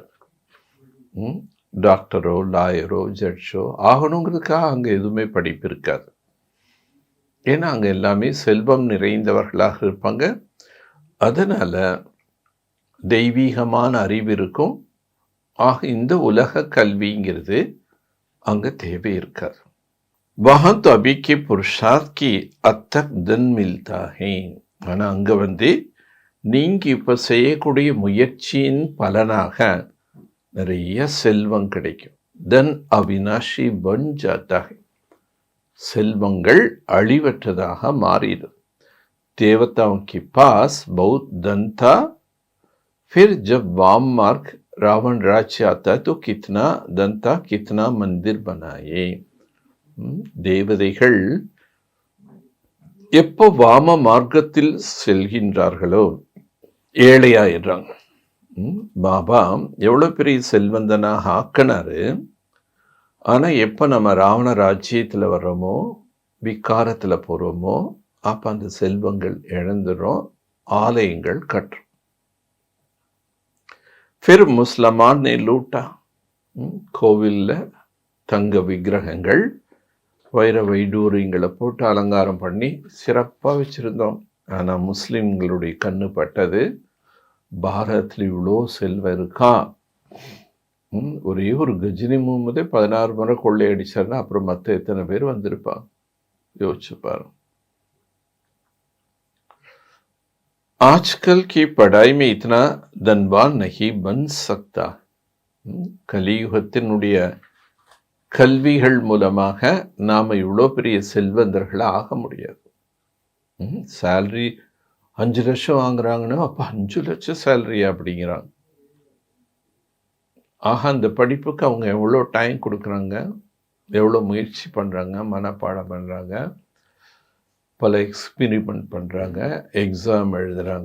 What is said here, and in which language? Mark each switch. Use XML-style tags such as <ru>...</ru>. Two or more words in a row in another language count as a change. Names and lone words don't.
<ta>டாக்டரோ லாயரோ ஜட்ஜோ ஆகணுங்கிறதுக்காக அங்கே எதுவுமே படிப்பு இருக்காது. ஏன்னா அங்கே எல்லாமே செல்வம் நிறைந்தவர்களாக இருப்பாங்க. அதனால தெய்வீகமான அறிவு இருக்கும். ஆக இந்த உலக கல்விங்கிறது அங்கே தேவை இருக்காது.</ta> <hi>வஹன் तो अभी के पुरुषार्थ की अब तक धन मिलता है.</hi> <ta>ஆனால் அங்கே நீங்க இப்போ செய்யக்கூடிய முயற்சியின் பலனாக நிறைய செல்வம் கிடைக்கும்.</ta> <hi>धन अविनाशी बन जाता है.</hi> <ta>செல்வங்கள் அழிவற்றதாக மாறிடும்.</ta> <hi>देवताओं के पास बहुत धन था, फिर जब वाम मार्ग रावण राज्य आता है तो कितना धन था, कितना मंदिर बनाए.</hi> <ta>தேவதைகள் எப்போ வாம மார்க்கத்தில் செல்கின்றார்களோ ஏழையாயிடுறாங்க. பாபா எவ்வளோ பெரிய செல்வந்தனாக ஆக்கினாரு. ஆனால் எப்போ நம்ம ராவண ராஜ்யத்தில் வர்றோமோ, விகாரத்தில் போகிறோமோ, அப்போ அந்த செல்வங்கள் இழந்துடும், ஆலயங்கள் கட்டுறோம்.</ta> <hi>फिर मुसलमान ने लूटा.</hi> <ta>கோவிலில் தங்க விக்கிரகங்கள், வைர வைடூரியங்களை போட்டு அலங்காரம் பண்ணி சிறப்பாக வச்சுருந்தோம். ஆனால் முஸ்லீம்களுடைய கண்ணு பட்டது, பாரதத்தில் இவ்வளோ செல்வம் இருக்கா. ஒரே ஒரு கஜினி முகமதே 16 முறை கொள்ளையடிச்சாருன்னா அப்புறம் மற்ற எத்தனை பேர் வந்திருப்பாங்க. யோசிச்சு பாருங்க.</ta> <hi>आजकल की पढ़ाई में इतना धनवान नहीं बन सकता.</hi> <ta>கலியுகத்தினுடைய கல்விகள் மூலமாக நாம இவ்வளோ பெரிய செல்வந்தர்கள் ஆக முடியாது. சேலரி 5 லட்சம் வாங்குறாங்கன்னா அப்போ 5 லட்சம் சேலரி அப்படிங்கிறாங்க. ஆக அந்த படிப்புக்கு அவங்க எவ்வளோ டைம் கொடுக்குறாங்க, எவ்வளோ முயற்சி பண்ணுறாங்க, மனப்பாடம் பண்ணுறாங்க, பல எக்ஸ்பிரிமெண்ட் பண்ணுறாங்க, எக்ஸாம் எழுதுகிறாங்க.</ta>